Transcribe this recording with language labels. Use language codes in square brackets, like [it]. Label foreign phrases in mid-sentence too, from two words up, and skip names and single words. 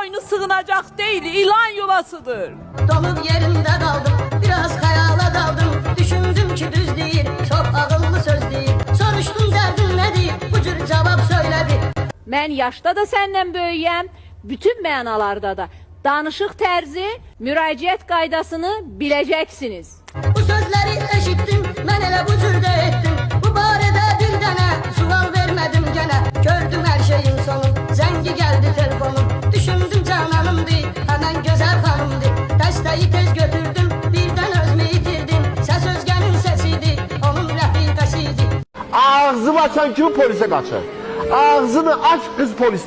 [tr] sığınacak değil, ilan yuvasıdır. Donup yerimde kaldım, biraz hayala daldım. Düşündüm ki düz değil, çok ağıllı söz değil. Soruştum derdin nedir, bu cür cevap söyledi. [az] Mən yaşda da səndən böyüyəm, bütün mənalarda da. Danışıq tərzi, müraciət qaydasını biləcəksiniz. [tr] Bu sözleri eşittim, ben elə bu cür de ettim. [az] Bu barədə bir dənə sual vermedim gene. [tr] Gördüm her şeyin sonu, zəngi geldi telefonum. Düşündüm cananımdı, hemen güzel hanımdı. [az] Dəstəyi tez götürdüm, birden özümü itirdim. [tr] Ses özgenin sesiydi, onun rəfiqəsiydi. Ağzını açan kim polise kaçır? Ağzını aç kız polislerdir.